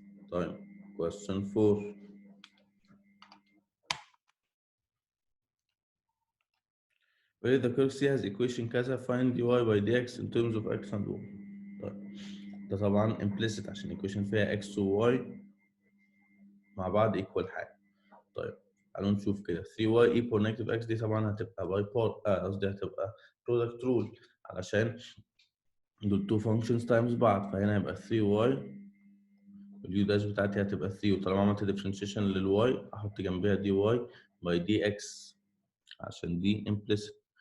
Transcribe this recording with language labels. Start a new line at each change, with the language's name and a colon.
Arabic: طيب question 4.
English: Where the curve C has equation كذا find dy by dx in terms of x and y.
Arabic: طيب ده طبعا implicit عشان equation فيها x و y مع بعض equal حاجة. طيب تعالوا نشوف كده 3y equal negative x دي طبعا هتبقى باي بار قصدي هتبقى product rule علشان دول two functions times بعض، فهنا هيبقى 3y اليو داش بتاعتي هتبقى 3 وطالما عملت differentiation للواي احط جنبها dy by dx عشان دي implicit.